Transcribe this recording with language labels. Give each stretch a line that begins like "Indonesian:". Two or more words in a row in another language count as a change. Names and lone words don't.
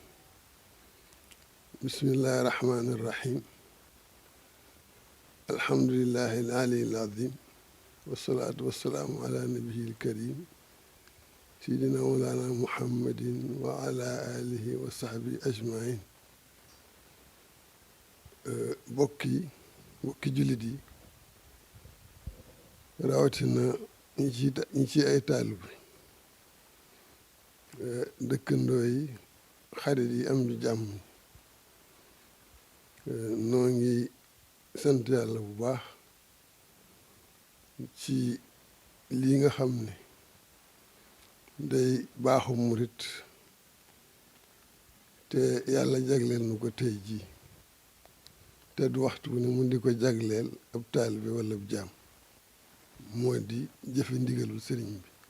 Arabic: بسم الله الرحمن الرحيم. الحمد لله العلي العظيم، والصلاة والسلام على نبيه الكريم سيدنا مولانا محمد وعلى آله وصحبه أجمعين.
Wolof: bokki jullit yi rawatina ñi ci ay taalibe dëkkandoo yi, xarit yi, am ju jàmm noo ngi sant yàlla bu baax ci lii nga xam ne day baaxu murit te yàlla jagleel nu ko tey jii te du waxtu ne mu di ko jagleel ab taalibe wala ab jaam, moo di jëfe ndigalul sëriñ bi.